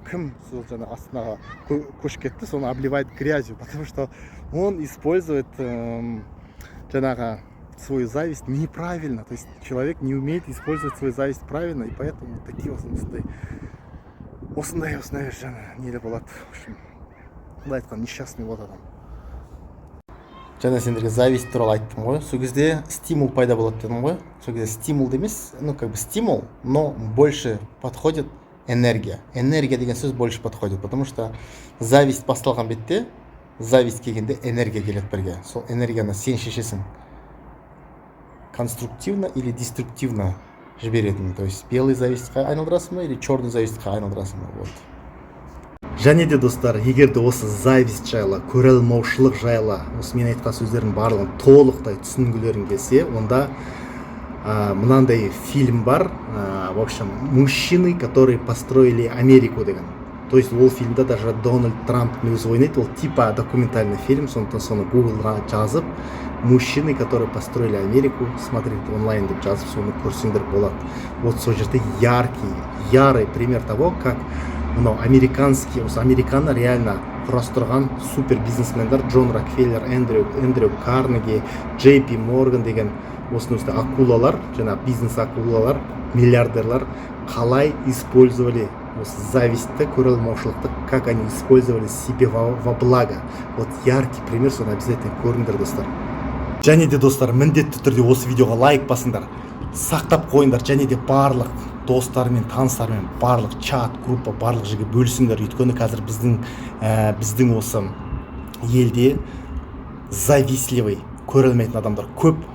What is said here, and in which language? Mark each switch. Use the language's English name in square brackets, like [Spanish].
[Kazakh] Кім сол жаңа Астанаға көшіп кетті, [Russian] соны обливает грязью, потому что он использует [Kazakh] жаңағы [Russian] свою зависть неправильно. То есть человек не умеет использовать свою зависть правильно, и поэтому вот такие [Kazakh] осындай жаңа нелі болады. [Russian] В общем, [Kazakh] былай айтқан [Russian] несчастный вот [Kazakh] адам. Жаңа сендерге зависть туралы айттым ғой. Сол кезде стимул пайда болады дедім ғой. Сол кезде [Russian] стимул [Kazakh] емес, [Russian] ну как бы стимул, но больше подходит энергия. [Kazakh] Энергия деген сөз [Russian] больше подходит, потому что [Kazakh] зависть басталған бетте, зависть келгенде энергия келеді бірге. Сол энергияны сен шешесің. [Russian] Конструктивно или деструктивно [Kazakh] жіберетін. [Russian] То есть белый завистьқа [Kazakh] айналдырасың ба [Russian] или черный завистьқа айналдырасың ба. Вот. [Kazakh] Және де достар, егер де осы зависть жайлы, көрелмаушылық жайлы, осы мен айтқан сөздердің барлығын толықтай түсінгілерің келсе, онда мынандай фильм бар, [Russian] в общем, мужчины, которые построили Америку [Kazakh] деген. То есть ол фильмда даже Дональд Трамп өзі ойнайды, ол [Russian] типа документальный фильм, [Kazakh] сондықтан соны Гуглға жазып, [Russian] мужчины, которые построили Америку, смотреть онлайн [Kazakh] деп жазып, соны көрсеңдер болады. Вот сол жерде [Russian] ярый пример того, как американский, [Kazakh] осы Американы реально құрастырған супер бизнесмендер, Джон Рокфеллер, Эндрю Карнеги, Джей Пи Морган деген осындай акулалар, жаңа бизнес акулалар, миллиардерлар қалай использовали осы завистті, көрелмаушылықты, [Russian] как они использовали себе во благо. Вот яркий пример, [Kazakh] соны [Russian] обязательно [Kazakh] көріңдер, достар. Және де достар, міндетті түрде осы видеоға лайк басыңдар, сақтап қойыңдар, және де барлық достарымен, таныстарымен, барлық чат, группа, барлық жерге бөлісіңдер. Өйткені қазір біздің осы елде [Russian] завистливый, [Kazakh] көрелмейтін адамдар көп.